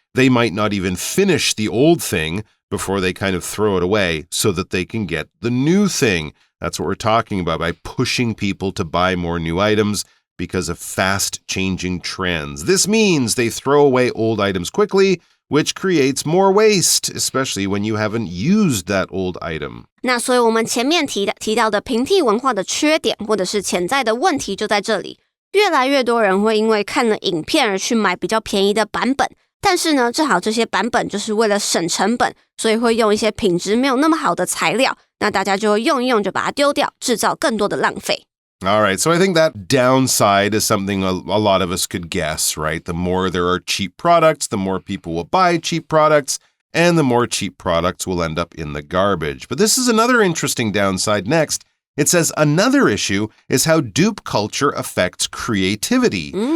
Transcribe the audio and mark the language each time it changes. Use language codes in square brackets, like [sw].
[en] They might not even finish the old thing before they kind of throw it away so that they can get the new thing. That's what we're talking about by pushing people to buy more new items because of fast-changing trends. This means they throw away old items quickly, which creates more waste, especially when you haven't used that old item. [zh] 那所以我们前面提到的平替文化的缺点或者是潜在的问题就在这里。越来越多人会因为看了影片而去买比较便宜的版本，但是呢，正好这些版本就是为了省成本，所以会用一些品质没有那么好的材料，那大家就会用一用就把它丢掉，制造更多的浪费。 [en] All right, so I think that downside is something a lot of us could guess, right? The more there are cheap products, the more people will buy cheap products, and the more cheap products will end up in the garbage. But this is another interesting downside next. It says another issue is how dupe culture affects creativity.